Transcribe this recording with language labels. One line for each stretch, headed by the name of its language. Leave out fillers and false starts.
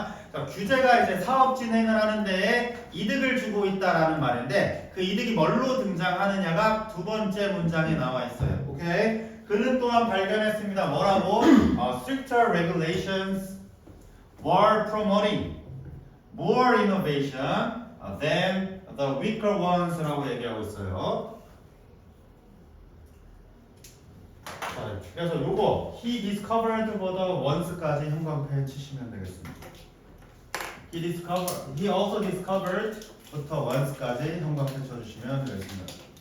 Korean: 그러니까 규제가 이제 사업 진행을 하는데 이득을 주고 있다라는 말인데 그 이득이 뭘로 등장하느냐가 두 번째 문장에 나와 있어요. 오케이? 그는 또한 발견했습니다. 뭐라고?
English: Stricter regulations were promoting more innovation than the weaker ones
Korean: 라고 얘기하고 있어요. 자, 그래서 요거
English: he discovered
Korean: 보다 once까지 형광펜 치시면 되겠습니다.
English: he also discovered
Korean: 부터 once까지 형광펜 쳐주시면 되겠습니다.